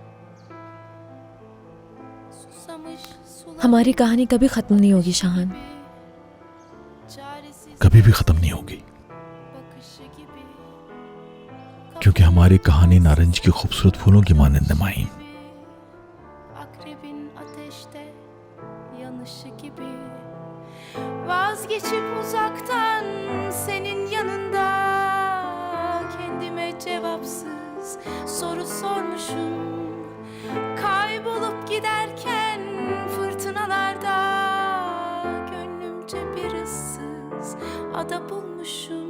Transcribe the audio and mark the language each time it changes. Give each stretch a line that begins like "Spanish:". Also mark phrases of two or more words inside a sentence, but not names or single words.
Hindi: हमारी कहानी कभी खत्म नहीं होगी शाहान, कभी भी खत्म नहीं होगी, क्योंकि हमारी कहानी नारंज की खूबसूरत फूलों की मानंद है माहिन।
Turkish: Vazgeçip uzaktan senin yanında kendime cevapsız soru sormuşum. Kaybolup giderken fırtınalarda gönlümce bir ıssız ada bulmuşum.